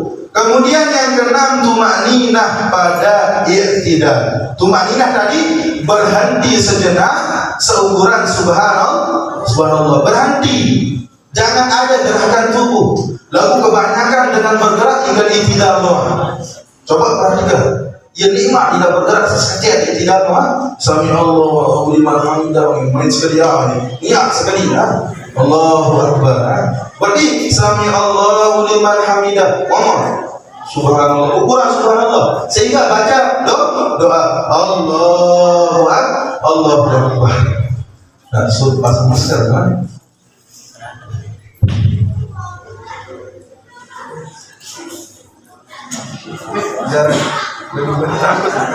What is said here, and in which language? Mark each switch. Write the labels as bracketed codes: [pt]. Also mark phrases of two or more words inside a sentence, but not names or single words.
[id] Kemudian yang keenam tumaninah pada iktidal. Tumaninah tadi berhenti sejenak seukuran subhanallah, berhenti. Jangan ada gerakan tubuh. Lalu kebanyakan dengan bergerak tinggal iktidal doang. Coba perhatikan. Ya nikmat tidak bergerak sesaja iktidal doang. [ar] Sami Allahu liman hamidah, [id] main sekali niat sekali ya. [ar] Allahu Akbar. [id] Berarti [ar] sami Allahu liman hamidah. [id] Ngomong subhanallah, ukuran subhanallah. Sehingga baca doa [ar] Allahu Akbar, Allahu Akbar. [id] Nah, suruh pasang masker kan? Jarang lebih takut.